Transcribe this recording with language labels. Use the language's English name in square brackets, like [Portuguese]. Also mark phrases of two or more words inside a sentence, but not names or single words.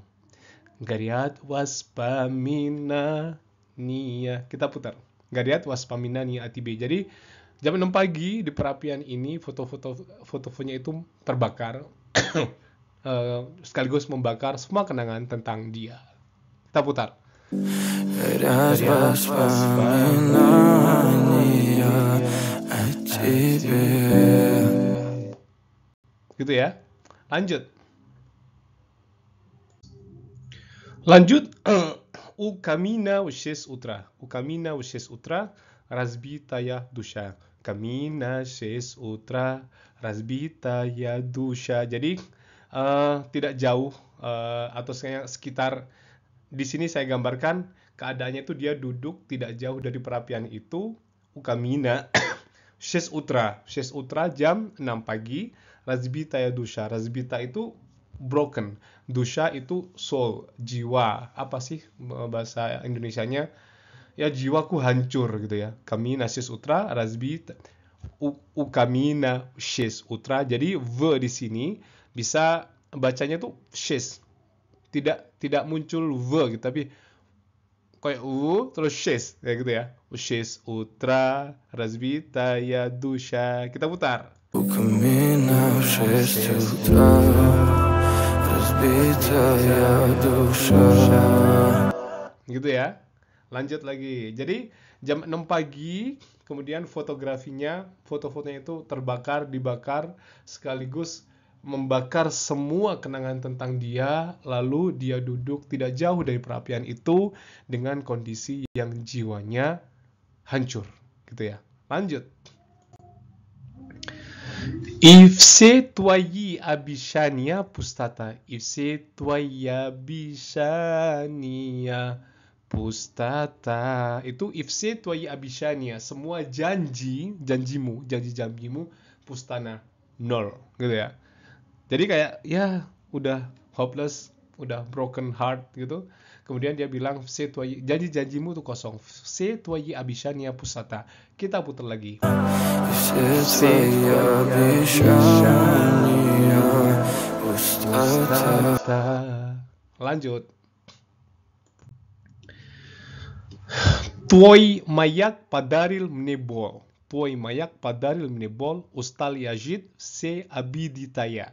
[Russian] горят воспоминания. [Indonesian] Kita putar. [Russian] горят воспоминания о тебе. [Indonesian] Jadi jam 6 pagi di perapian ini foto-fotonya itu terbakar. Sekaligus membakar semua kenangan tentang dia. Kita putar. [Russian] Горят воспоминания о тебе. [Indonesian] Gitu ya. Lanjut. [Russian] У камина в 6 утра. У камина в 6 утра разбитая душа. Камина 6 утра разбитая душа. [Indonesian] Jadi tidak jauh atau sekitar di sini saya gambarkan keadaannya itu dia duduk tidak jauh dari perapian itu. [Russian] У камина 6 утра. 6 утра [Indonesian] jam 6 pagi. [Russian] Разбитая душа. Разбита itu broken. [Indonesian] Dusha itu soul, jiwa. Apa sih bahasa Indonesianya? Ya jiwaku hancur gitu ya. [Russian] Kamina 6 утра разбита. у камина 6 утра. [Indonesian] Jadi v di sini bisa bacanya tuh 6. Tidak muncul v gitu, tapi kayak u terus 6 kayak gitu ya. [Russian] 6 утра разбитая душа. [Indonesian] Kita putar. [Russian] У камина в 6 утра разбитая душа. [Indonesian] Gitu ya. Lanjut lagi. Jadi jam 6 pagi, kemudian foto-fotonya itu dibakar, sekaligus membakar semua kenangan tentang dia, lalu dia duduk tidak jauh dari perapian itu dengan kondisi yang jiwanya hancur, gitu ya. Lanjut. [Russian] и все твои обещания пустота. и все твои обещания пустота. Itu и все твои обещания. [Indonesian] Semua janjimu pustana 0 gitu ya. Jadi kayak ya udah hopeless, udah [English] broken heart [Indonesian] gitu. Kemudian dia bilang janjimu tuh kosong. [Russian] все твои обещания пустота. [Indonesian] Kita putar lagi. [Russian] Все твои обещания пустота. [Indonesian] Lanjut. [Russian] Твой маяк подарил мне боль. Твой маяк подарил мне боль. Устал я жить, все обиды тая.